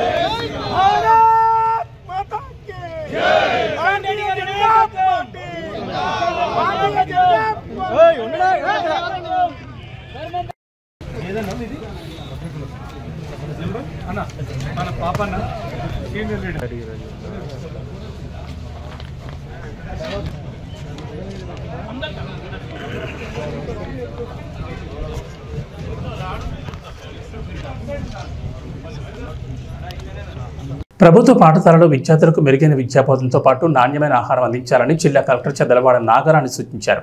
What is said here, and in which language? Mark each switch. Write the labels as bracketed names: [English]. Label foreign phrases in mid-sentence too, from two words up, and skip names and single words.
[Hindi] भारत माता की जय भारतीय जनता पार्टी भारतीय जनता [Telugu] అన్న మన పాపన్న సీనియర్ లీడర్ ప్రభుత్వ పాఠశాలలో విద్యార్థులకు మెరుగైన విద్యాబోధనతో పాటు నాణ్యమైన ఆహారం అందించాలని జిల్లా కలెక్టర్ చదలవాడ నాగరాణి సూచించారు.